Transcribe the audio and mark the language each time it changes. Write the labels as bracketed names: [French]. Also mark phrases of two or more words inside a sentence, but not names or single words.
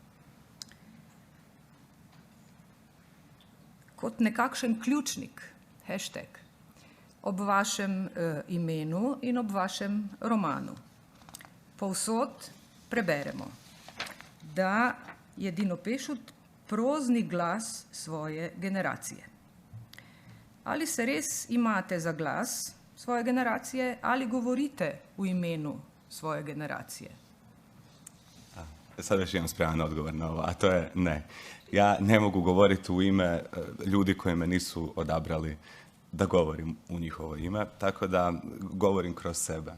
[Slovenian] Kot nekakšen ključnik, hashtag, ob vašem imenu in ob vašem romanu. Povsod preberemo, da je Dino Pešut prozni glas svoje generacije. Ali se res imate za glas svoje generacije ali govorite u imenu svoje generacije? [Croatian] Sad već imam spreman odgovor na ovo, a to je ne. Ja ne mogu govoriti u ime ljudi koji me nisu odabrali da govorim u njihovo ime, tako da govorim kroz sebe.